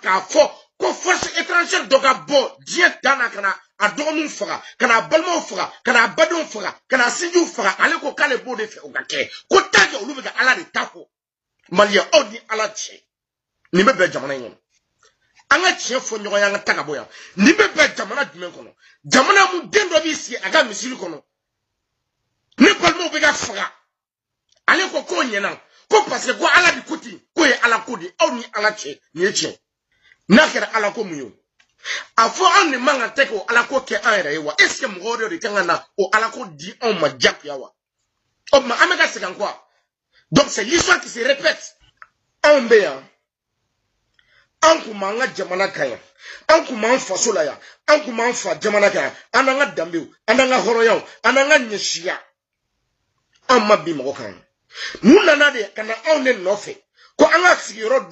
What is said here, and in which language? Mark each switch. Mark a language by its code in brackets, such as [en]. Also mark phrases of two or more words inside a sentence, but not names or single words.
[bm] k'a fɔ ko [fr] force étrangère [bm] dɔ ka bɔ diɲɛ dan na ka na a dɔgɔninw faga ka na a balimaw faga ka na a badenw faga ka na a sinjiw faga ale ko k'ale b'o de fɛ o ka kɛ ko [fr] tant que [bm] olu bɛ ka Ala de ta fɔ Maliyɛn aw ni Ala cɛ nin bɛ bɛn jamana in kɔnɔ an ka tiɲɛ fɔ ɲɔgɔn ye an ka ta ka bɔ yan nin bɛ bɛn jamana jumɛn kɔnɔ jamana mun den dɔ b'i sigi a ka misiri kɔnɔ ne balimaw bɛ ka faga ale ko k'o ɲɛna ko [fr] parce que [bm] ko Ala de ko ten k'o ye Ala ko de aw ni Ala cɛ nin ye tiɲɛ n'a kɛra Ala ko mun ye a fɔ anw de man kan tɛ k'o Ala ko kɛ an yɛrɛ ye wa [fr] est ce que [bm] mɔgɔ wɛrɛ de kan ka na o Ala ko di anw ma diyagoya wa o tuma an bɛ ka segin [fr] quoi donc c'est l'histoire qui se répète [bm] anw bɛ yan an kun b'an ka jamana kan yan an kun b'an faso la yan an kun b'an fa jamana kan yan an n'an ka danbew an n'an ka hɔrɔnyaw an n'an ka ɲɛsiya an ma bi mɔgɔ kan mun nana de ka na anw de nɔfɛ ko an ka sigiyɔrɔ